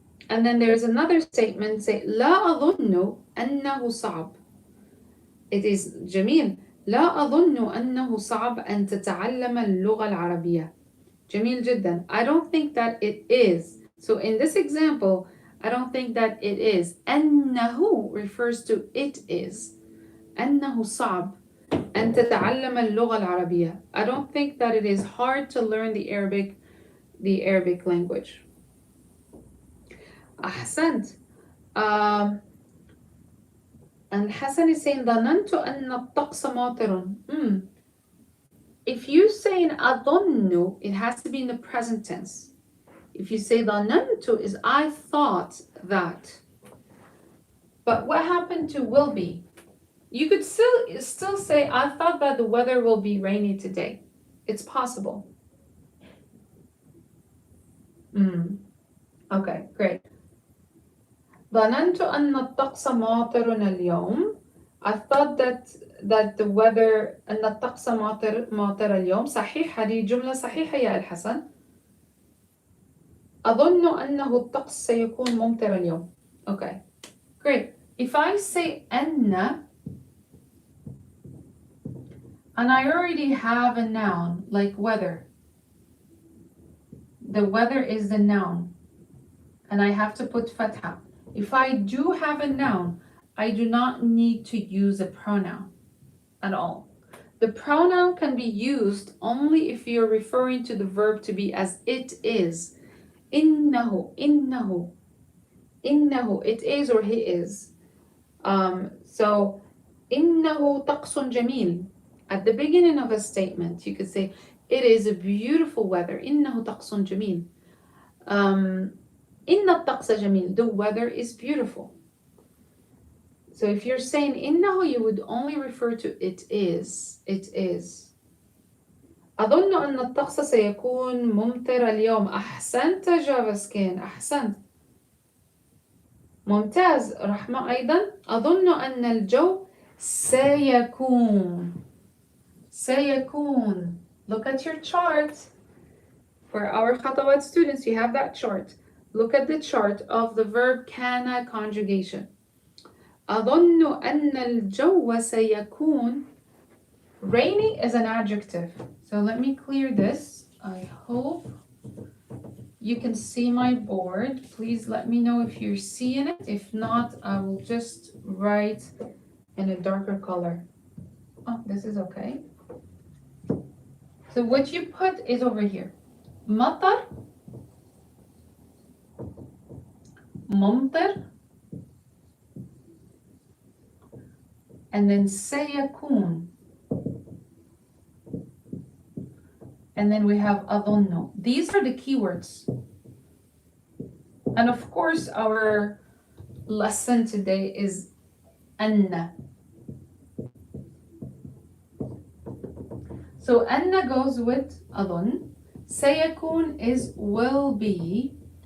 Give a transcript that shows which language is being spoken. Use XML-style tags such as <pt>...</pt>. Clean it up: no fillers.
<en>And then there's another statement, say</en> <ar>لا أظن أنه صعب.</ar> <en>It is جميل.</en> <ar>لا أظن أنه صعب أن تتعلم اللغة العربية. جميل جدا.</ar> <en>I don't think that it is. So in this example, I don't think that it is. أنه refers to it is.</en> <ar>أنه صعب أن تتعلم اللغة العربية.</ar> <en>I don't think that it is hard to learn the Arabic language.</en> <ar>أحسنت.</ar> <en>And Hassan is saying</en> <ar>ظننت أن الطقس ماطر.</ar> <en>If you're saying أظن, it has to be in the present tense. If you say ظننت is I thought that. But what happened to will be? You could still say I thought that the weather will be rainy today. It's possible. Okay, great.</en> <ar>ظننت أن الطقس ماطر اليوم.</ar> <en>I thought that the weather</en> <ar>أن الطقس ماطر اليوم. صحيح، هذه جملة صحيحة يا الحسن. أظن أنه الطقس سيكون ممطر اليوم.</ar> <en>Okay, great. If I say أن and I already have a noun like weather, the weather is the noun and I have to put fatha. If I do have a noun, I do not need to use a pronoun at all. The pronoun can be used only if you're referring to the verb to be as it is.</en> <ar>إنه, إنه, إنه,</ar> <en>it is or he is.</en> <ar>So إنه طقس جميل.</ar> <en>At the beginning of a statement, you could say, it is a beautiful weather.</en> <ar>إنه طقس جميل. إن الطقس جميل.</ar> <en>The weather is beautiful. So if you're saying إنه, you would only refer to it is. It is.</en> <ar>أظن أن الطقس سيكون ممطر اليوم. أحسنت جافسكين، أحسنت. ممتاز رحمة. أيضا أظن أن الجو سيكون.</ar> <en>سيكون. Look at your chart. For our Khatawaat students, you have that chart. Look at the chart of the verb كان conjugation.</en> <ar>أظن أن الجو سيكون.</ar> <en>Rainy is an adjective. So let me clear this. I hope you can see my board. Please let me know if you're seeing it. If not, I will just write in a darker color. Oh, this is okay. So what you put is over here.</en> <ar>مطر, ممطر,</ar> <en>and then</en> <ar>سيكون.</ar> <en>And then we have أظن. These are the keywords. And of course, our lesson today is أن. So أن goes with أظن. سيكون is will be.</en>